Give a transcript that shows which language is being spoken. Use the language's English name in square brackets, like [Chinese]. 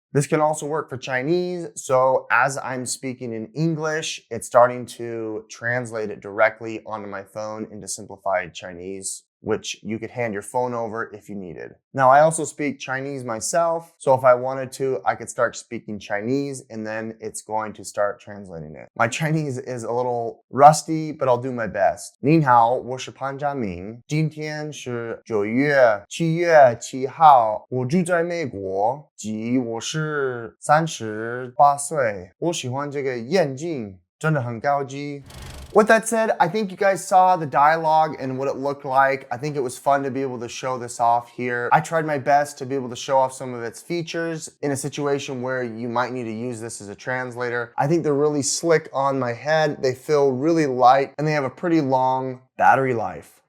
[English] This can also work for Chinese, so as I'm speaking in English, it's starting to translate it directly onto my phone into simplified Chinese, which you could hand your phone over if you needed. Now, I also speak Chinese myself, so if I wanted to, I could start speaking Chinese, and then it's going to start translating it. My Chinese is a little rusty, but I'll do my best. [Chinese] 您好，我是潘家明，今天是9月7号，我住在美国，及我是38岁，我喜欢这个眼镜，真的很高级。 [English] With that said, I think you guys saw the dialogue and what it looked like. I think it was fun to be able to show this off here. I tried my best to be able to show off some of its features in a situation where you might need to use this as a translator. I think they're really slick on my head. They feel really light and they have a pretty long battery life.